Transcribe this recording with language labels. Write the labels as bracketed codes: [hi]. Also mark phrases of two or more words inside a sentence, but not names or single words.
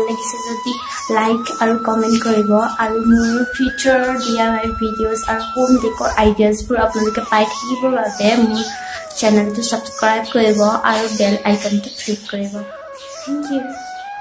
[nag] lagise jodi like aru comment koribo aru more [en] future DIY videos [nag] aru [en] home decor ideas [nag] pura apnaloke pai thakibo babe mo channel to subscribe koribo aru [en] bell icon [nag] to click koribo. [en] Thank you.